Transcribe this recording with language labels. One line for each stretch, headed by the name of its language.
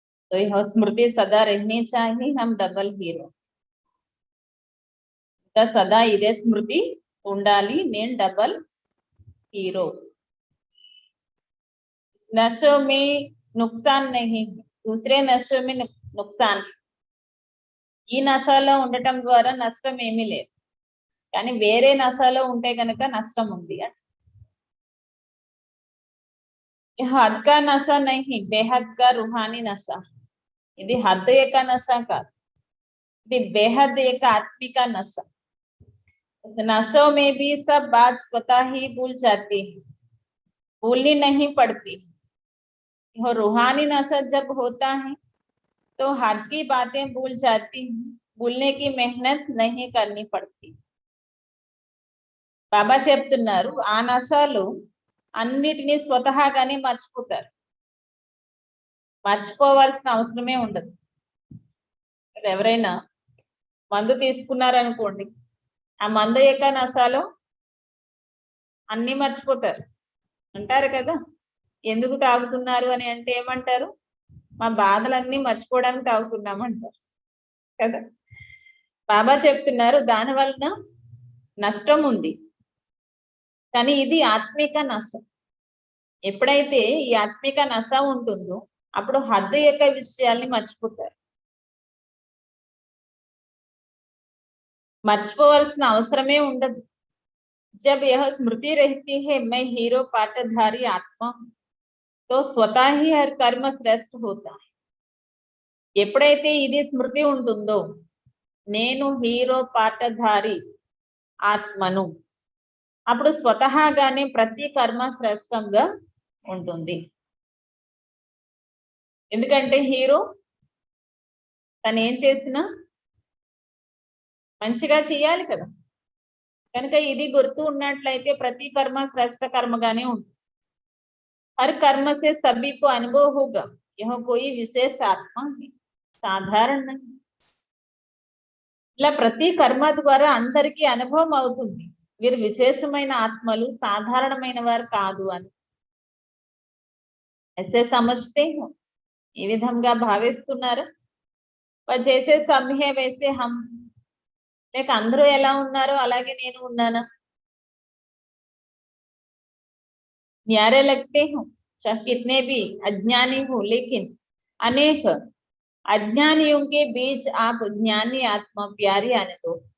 Hindi: तो यह स्मृति सदा रहनी चाहिए, हम डबल हीरो.
Telugu: सदा इदे स्मृति ఉండాలి, నేను డబల్ హీరో.
Hindi: नशों में नुकसान नहीं, दूसरे नशों में नुकसान.
Telugu: ఈ నశలో ఉండటం ద్వారా నష్టం ఏమీ లేదు, కానీ వేరే నశలో ఉంటే గనక నష్టం ఉంది.
Hindi: హద్ కా నశా नहीं, बेहद का रूहानी नशा.
Telugu: ఇది హద్దు యొక్క నశ కాదు, ఇది బేహద్ యొక్క ఆత్మిక నశ.
Hindi: नशों में भी सब बात स्वतः ही भूल जाती है, भूलनी नहीं पड़ती. और रूहानी नशा जब होता है तो हद की बातें भूल जाती हैं, भूलने की मेहनत नहीं करनी पड़ती.
Telugu: బాబా చెప్తున్నారు, ఆ నశలు అన్నిటినీ స్వతహాగానే మర్చిపోతారు, మర్చిపోవాల్సిన అవసరమే ఉండదు. ఎవరైనా మందు తీసుకున్నారనుకోండి, ఆ మందు యొక్క నశాలో అన్ని మర్చిపోతారు అంటారు కదా. ఎందుకు తాగుతున్నారు అని అంటే ఏమంటారు? మా బాధలన్నీ మర్చిపోవడానికి తాగుతున్నాం అంటారు కదా. బాబా చెప్తున్నారు, దాని వలన నష్టం ఉంది, కానీ ఇది ఆత్మిక నష్టం. ఎప్పుడైతే ఈ ఆత్మిక నశ ఉంటుందో అప్పుడు హద్దు యొక్క విషయాల్ని మర్చిపోతారు. మర్చిపోవాల్సిన అవసరమే ఉండదు.
Hindi: जब यह स्मृति रहती है मैं हीरो पाटधारी आत्मा हूं, तो स्वतः ही हर कर्म श्रेष्ठ होता है.
Telugu: ఎప్పుడైతే ఇది స్మృతి ఉంటుందో, నేను హీరో పాటధారి ఆత్మను, అప్పుడు స్వతహాగానే ప్రతి కర్మ శ్రేష్టంగా ఉంటుంది. ఎందుకంటే హీరో తను ఏం చేసినా మంచిగా చేయాలి కదా, కనుక ఇది గుర్తు ఉన్నట్లయితే ప్రతి కర్మ శ్రేష్ట కర్మగానే ఉంటుంది.
Hindi: हर कर्म से सभी को अनुभव होगा, यह कोई विशेष आत्मा है, సాధారణ नहीं.
Telugu: ఇలా ప్రతి కర్మ ద్వారా అందరికీ అనుభవం అవుతుంది, వీరు విశేషమైన ఆత్మలు, సాధారణమైన వారు కాదు అని.
Hindi: ऐसे समझते हो,
Telugu: ఈ విధంగా భావిస్తున్నారు.
Hindi: జైసే సబ్ హై వైసే హమ్,
Telugu: లేక అందరూ ఎలా ఉన్నారో అలాగే నేను ఉన్నానా?
Hindi: न्यारे लगते हो चाहे कितने भी अज्ञानी हो, लेकिन अनेक अज्ञानियों के बीच आप ज्ञानी आत्मा प्यारी आने दो.